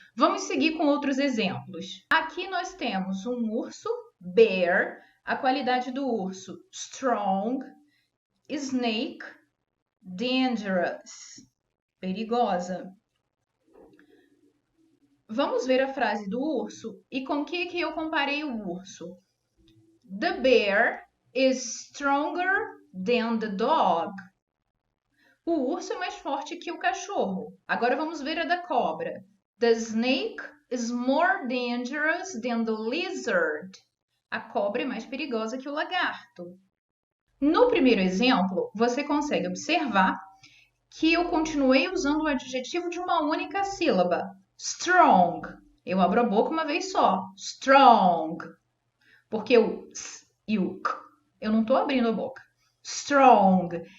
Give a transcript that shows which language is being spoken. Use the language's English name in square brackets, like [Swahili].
[Portuguese] Vamos seguir com outros exemplos. Aqui nós temos um urso, bear, a qualidade do urso, strong, snake, dangerous, perigosa. Vamos ver a frase do urso e com o que eu comparei o urso. [English] The bear is stronger than the dog. [Portuguese] O urso é mais forte que o cachorro. Agora vamos ver a da cobra. [English] The snake is more dangerous than the lizard. [Portuguese] A cobra é mais perigosa que o lagarto. No primeiro exemplo, você consegue observar que eu continuei usando o adjetivo de uma única sílaba. Strong. Eu abro a boca uma vez só. Strong. Porque o s e o k, eu não estou abrindo a boca. Strong.